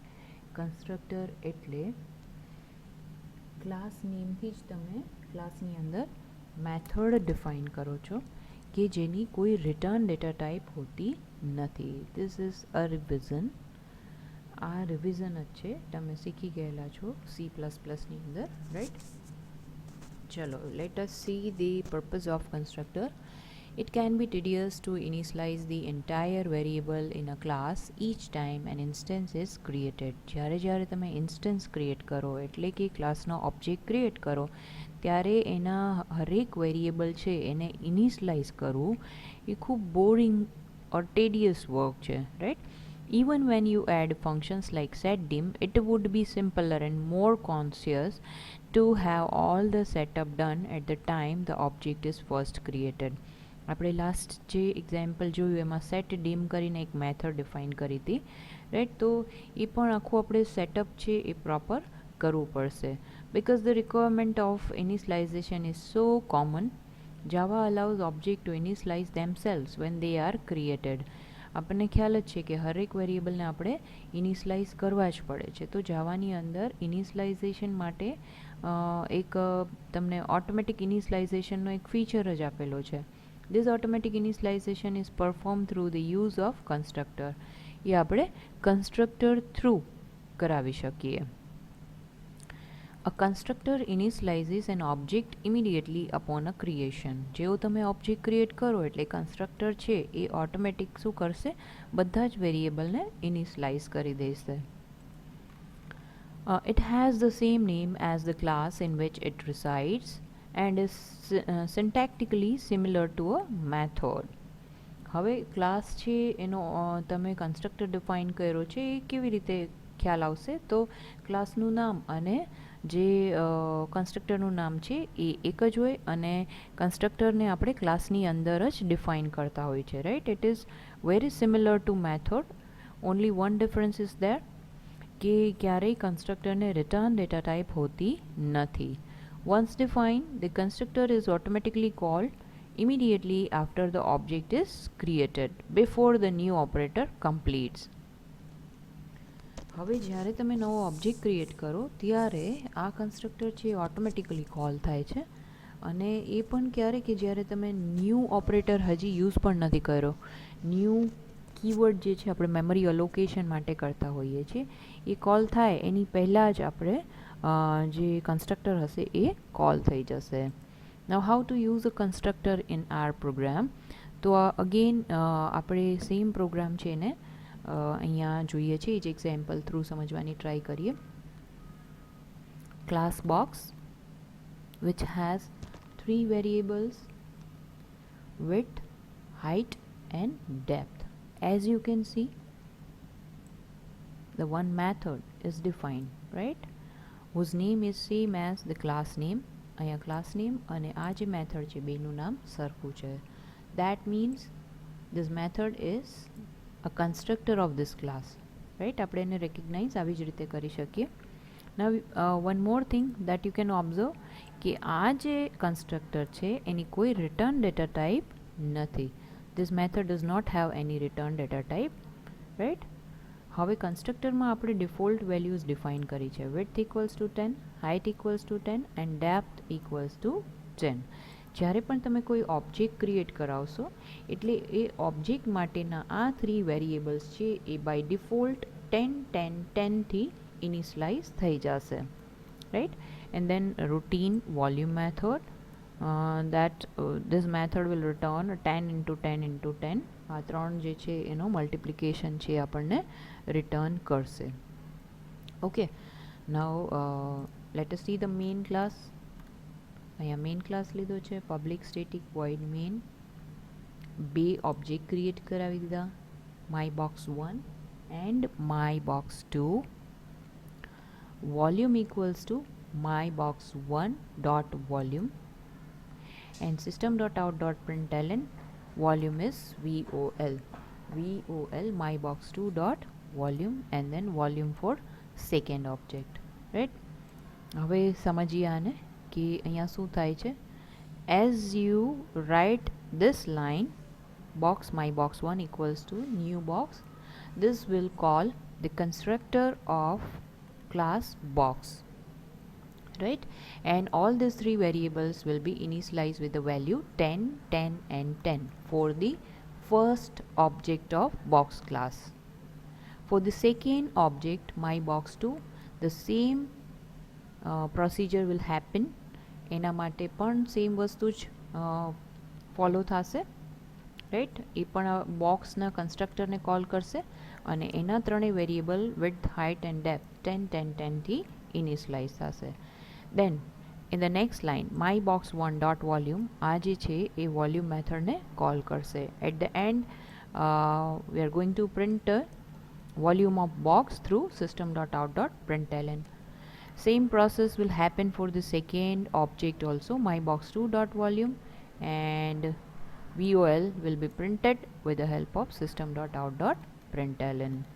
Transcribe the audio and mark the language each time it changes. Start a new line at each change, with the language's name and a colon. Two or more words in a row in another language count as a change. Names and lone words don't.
Gujarati: કન્સ્ટ્રક્ટર એટલે ક્લાસ નેમથી જ તમે ક્લાસની અંદર મેથડ ડિફાઇન કરો છો કે જેની કોઈ
English: return data type
Gujarati: હોતી નથી.
English: this is a revision.
Gujarati: આ રિવિઝન જ છે, તમે શીખી ગયેલા છો C++ની અંદર, રાઈટ.
English: ચલો, let us see the purpose of constructor. It can be tedious to initialize the entire variable in a class each time an instance is created.
Gujarati: જ્યારે તમે ઇન્સ્ટન્સ ક્રિએટ કરો એટલે કે ક્લાસનો ઓબ્જેક્ટ ક્રિએટ કરો ત્યારે એના હરેક વેરિયેબલ છે એને ઇનિશલાઇઝ કરવું એ ખૂબ
English: boring or tedious work
Gujarati: છે, રાઈટ.
English: Even when you add functions like setDim, it would be simpler and more conscious to have all the setup done at the time the object is first created.
Gujarati: આપણે લાસ્ટ જે એક્ઝામ્પલ જોયું એમાં સેટ ડીમ કરીને એક મેથડ ડિફાઇન કરી હતી, રાઈટ. તો એ પણ આખું આપણે સેટઅપ છે એ પ્રોપર કરવું પડશે
English: because the requirement of initialization is so common. Java allows objects to initialize themselves when they are created.
Gujarati: આપણને ખ્યાલ જ છે કે હરેક વેરિયેબલને આપણે ઇનિશિયલાઇઝ કરવા જ પડે છે. તો જાવાની અંદર ઇનિશિયલાઇઝેશન માટે એક તમને ઓટોમેટિક ઇનિશિયલાઇઝેશનનો એક ફીચર જ આપેલો છે.
English: This automatic initialization is performed through the use of constructor.
Gujarati: એ આપણે
English: constructor through
Gujarati: કરાવી શકીએ.
English: A constructor initializes an object immediately upon a creation.
Gujarati: જેવો તમે ઓબ્જેક્ટ ક્રિએટ કરો એટલે કન્સ્ટ્રક્ટર છે એ ઓટોમેટિક શું કરશે, બધા જ વેરિયેબલને ઇનિશિયલાઇઝ કરી દેશે.
English: It has the same name as the class in which it resides and is syntactically similar to a method.
Gujarati: હવે ક્લાસ છે એનો તમે કન્સ્ટ્રક્ટર ડિફાઇન કર્યો છે એ કેવી રીતે ખ્યાલ આવશે, તો ક્લાસનું નામ અને જે કન્સ્ટ્રક્ટરનું નામ છે એ એક જ હોય અને કન્સ્ટ્રક્ટરને આપણે ક્લાસની અંદર જ ડિફાઇન કરતા હોય છે, રાઈટ.
English: it is very similar to method. only one difference is there
Gujarati: કે ક્યારેય કન્સ્ટ્રક્ટરને
English: return data type
Gujarati: હોતી નથી.
English: Once defined, the constructor is automatically called immediately after the object is created before the new operator completes.
Gujarati: હવે જ્યારે તમે નવો ઓબ્જેક્ટ ક્રિએટ કરો ત્યારે આ કન્સ્ટ્રક્ટર છે ઓટોમેટિકલી કોલ થાય છે અને એ પણ ક્યારે કે જ્યારે તમે
English: new operator
Gujarati: હજી યુઝ પણ નથી કર્યો.
English: new keyword
Gujarati: જે છે આપણે
English: memory allocation
Gujarati: માટે કરતા હોઈએ છીએ એ કોલ થાય એની પહેલાં જ આપણે જે કન્સ્ટ્રક્ટર હશે એ કોલ થઈ જશે.
English: now how to use a constructor in our program.
Gujarati: તો અગેન આપણે સેમ પ્રોગ્રામ છે એને અહીંયા જોઈએ છે એ જ એક્ઝામ્પલ થ્રુ સમજવાની ટ્રાય કરીએ.
English: class box which has 3 variables, width, height and depth. As you can see, the one method is defined, right, whose name is same as the class name.
Gujarati: અહીંયા
English: class name
Gujarati: અને આ જે method છે બેનું નામ સરખું છે.
English: That means this method is a constructor of this class, right.
Gujarati: આપણે એને recognize આવી જ રીતે કરી શકીએ.
English: Now one more thing that you can observe
Gujarati: કે આ જે constructor છે એની કોઈ
English: return data type
Gujarati: નથી.
English: This method does not have any return data type, right.
Gujarati: હવે કન્સ્ટ્રક્ટરમાં આપણે
English: default values
Gujarati: ડિફાઇન કરી છે.
English: width equals to 10, height equals to 10 and depth equals to 10.
Gujarati: જ્યારે પણ તમે કોઈ ઓબ્જેક્ટ ક્રિએટ કરાવશો એટલે એ ઓબ્જેક્ટ માટેના આ 3 વેરિયેબલ્સ છે એ
English: by default
Gujarati: 10 10 10 થી ઇનિશિયલાઇઝ થઈ જશે, રાઈટ.
English: and then routine volume method that this method will return 10 into 10 into 10.
Gujarati: આ ત્રણ જે છે એનો મલ્ટિપ્લિકેશન છે આપણને રિટર્ન કરશે.
English: okay, now let us see the main class.
Gujarati: અહીંયા મેઇન ક્લાસ લીધો છે
English: public static void main.
Gujarati: બે ઓબ્જેક્ટ ક્રિએટ કરાવી દીધા, માય બોક્સ 1 એન્ડ માય બોક્સ 2.
English: વોલ્યુમ ઇક્વલ્સ ટુ my box1 dot volume and system.out.println volume is vol my box2 dot volume and then volume for second object, right.
Gujarati: હવે સમજીએ આને કે અહીંયા શું થાય છે.
English: as you write this line box my box1 equals to new box, this will call the constructor of class box, right, and all these 3 variables will be initialized with the value 10 10 and 10 for the first object of box class. For the second object my box2 the same procedure will happen.
Gujarati: એના માટે પણ સેમ વસ્તુ જ ફોલો થશે, રાઈટ. એ પણ બોક્સના કન્સ્ટ્રક્ટરને કોલ કરશે અને એના ત્રણેય વેરિયેબલ
English: width height and depth
Gujarati: 10 10 10 થી ઇનિશિયલાઇઝ થશે.
English: Then in the next line my box1 dot volume
Gujarati: આ જે છે એ વોલ્યુમ મેથડને કોલ કરશે.
English: At the end we are going to print volume of box through system.out.println. Same process will happen for the second object also, my box2 dot volume, and vol will be printed with the help of system.out.println.